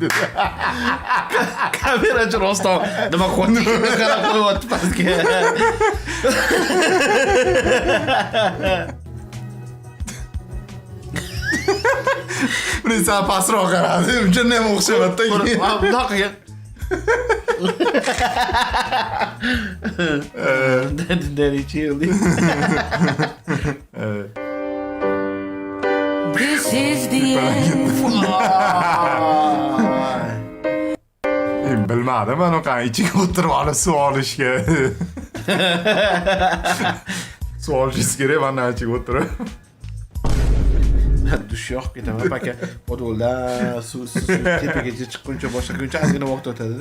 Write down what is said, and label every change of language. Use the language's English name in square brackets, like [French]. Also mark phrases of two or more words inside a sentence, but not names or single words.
[Uzbek] Kamerachi rostdan nima qo'yibdi? Qarab qo'yapti pastga. Bunisi pastroq qaradi. Uncha ham o'xshamayapti. Bunaqa qilgan. [English] Daddy chill. This is the end. [Uzbek] Bilmadim, men o'qa ichiga o'tirib olib suv olishga. Suv olishingiz kerak, mana ichiga o'tirib. Dush yoqib ketaman paka. Podolda suv tepagacha chiqquncha boshqa kuncha ozgina vaqt o'tadi-da.